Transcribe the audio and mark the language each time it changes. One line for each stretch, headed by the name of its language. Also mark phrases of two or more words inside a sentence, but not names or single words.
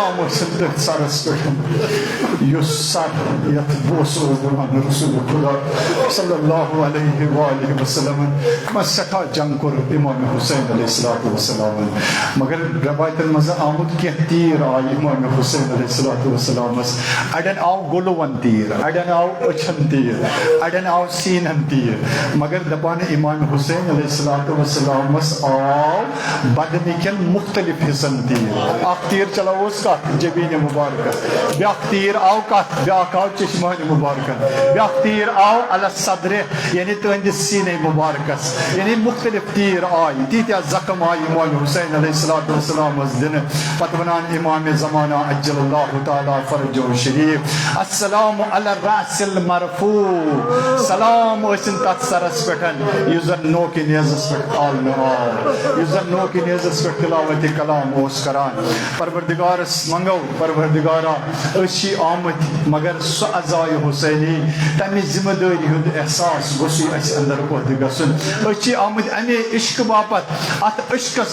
Kashmiri: ٲسِن تٔتھۍ سرس پٮ۪ٹھ یُس سر یتھ بوسہٕ اوس دِوان رسول خدا
Arabic: صلی اللہ علیہ وآلہ وسلم
Kashmiri: تِمن سٮ۪ٹھاہ جنگ کوٚر امام حسین
Arabic: علیہ الصلوۃ والسلام
Kashmiri: مگر روایتن منٛز آمُت کینٛہہ تیٖر آیہِ امام حسین
Arabic: علیہ الصلوۃ والسلامس
Kashmiri: اڑٮ۪ن آو گُلوون تیٖر اڑٮ۪ن آو أچھن تیٖر اڑٮ۪ن آو سیٖنن تیٖر مگر دپان امام حسین علیہ الصلوۃ والسلامس آو بدنہِ کٮ۪ن مختلف حصن تیٖر اکھ تیٖر چلاووس کتھ جبیٖنہِ مبارکس بیاکھ تیٖر آو کتھ بیاکھ آو چشمانہِ مبارکس بیاکھ تیٖر آو علی صدرِ یعنی تہنٛدِس سیٖنے مبارکس یعنی مختلف تیٖر آیہِ تیٖتیاہ زخم آیہِ امام حسین
Arabic: علیہ الصلوۃ والسلامس
Kashmiri: دِنہٕ پتہٕ ونان امام زمانہ
Arabic: عجل اللہ تعالیٰ فرجہ شریف السلام علی الرأس المرفوع
Kashmiri: سلام ٲسِن تتھ سرس پٮ۪ٹھ یُس زن نوکہِ نیزس پٮ۪ٹھ کھالنہٕ آو یُس زن نوکہِ نیزس پٮ۪ٹھ تلاوتِ کلام اوس کران پروردگارس منگو پروردگارا أسۍ چھِ آمٕتۍ مگر سُہ عزایہِ حسینی تمہِ ذمہٕ دٲری ہُنٛد احساس گوٚژھُے اسہِ اندر پٲدٕ گژھُن أسۍ چھِ آمٕتۍ امے عشقہٕ باپتھ اتھ عشقس